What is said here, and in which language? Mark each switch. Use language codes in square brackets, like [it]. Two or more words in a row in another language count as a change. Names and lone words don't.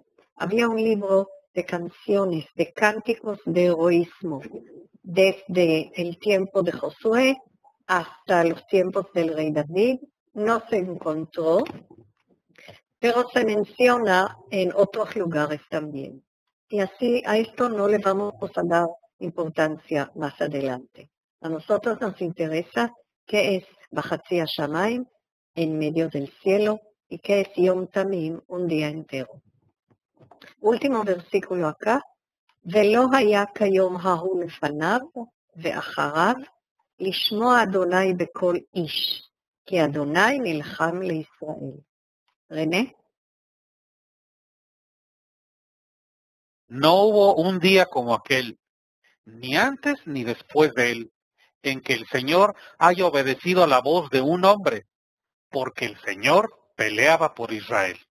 [es] Había un libro de canciones, de cánticos de heroísmo, desde el tiempo de Josué hasta los tiempos del rey David. No se encontró, pero se menciona en otros lugares también. Y así a esto no le vamos a dar importancia más adelante. A nosotros nos interesa qué es [he] בחצי השמיים, [es] en medio del cielo, y qué es [he] יום תמים, [es] un día entero. Último versículo acá. [he] ולא היה כיום ההוא לפניו ואחריו לשמוע אדוני בכל איש, כי אדוני נלחם לישראל. [es] René. No hubo un día como aquel, ni antes ni después de él, en que el Señor haya obedecido a la voz de un hombre, porque el Señor peleaba por Israel.